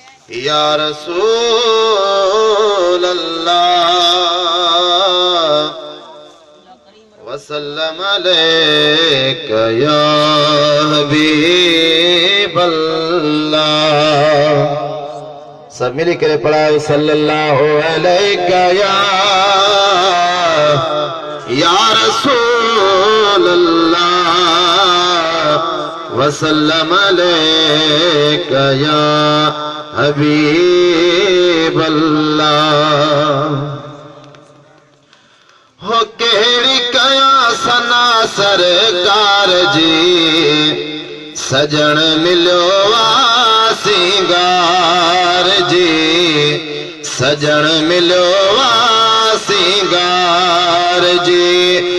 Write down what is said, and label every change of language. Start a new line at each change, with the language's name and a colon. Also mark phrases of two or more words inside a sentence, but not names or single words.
Arabic: يا رسول الله وسلم عليك يا حبيب الله۔
Sindhi: سب ملي ڪري پڙهايو،
Arabic: صلي الله عليك يا، يا رسول الله وسلم عليك يا حبيب الله۔
Sindhi: هو ڪهڙي ڪيان ثنا سرڪار جي، سجڻ مليو آ سنگار جي، سجڻ مليو آ سنگار جي۔